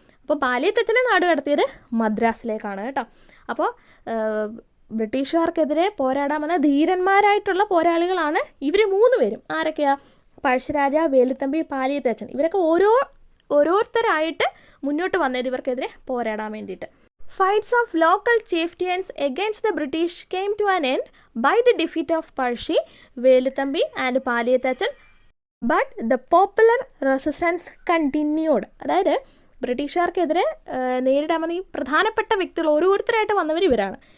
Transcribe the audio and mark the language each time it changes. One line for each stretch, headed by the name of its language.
Malayalam: അപ്പോൾ പാലിയത്തച്ഛനെ നാട് കടത്തിയത് മദ്രാസിലേക്കാണ് കേട്ടോ. അപ്പോൾ ബ്രിട്ടീഷുകാർക്കെതിരെ പോരാടാൻ വന്ന ധീരന്മാരായിട്ടുള്ള പോരാളികളാണ് ഇവർ 3 പേരും. ആരൊക്കെയാണ്? പഴശ്ശിരാജ, വേലുത്തമ്പി, പാലിയത്തച്ഛൻ. ഇവരൊക്കെ ഓരോരുത്തരായിട്ട് മുന്നോട്ട് വന്നത് ഇവർക്കെതിരെ പോരാടാൻ വേണ്ടിയിട്ട്.
English: Fights of local chieftains against the British came to an end by the defeat of Pazhassi, Velu Thampi and Paliath Achan. But the popular resistance continued.
Malayalam: അതായത് ബ്രിട്ടീഷുകാർക്കെതിരെ നേരിടാൻ വന്ന ഈ പ്രധാനപ്പെട്ട വ്യക്തികൾ ഓരോരുത്തരായിട്ട് വന്നവർ ഇവരാണ്.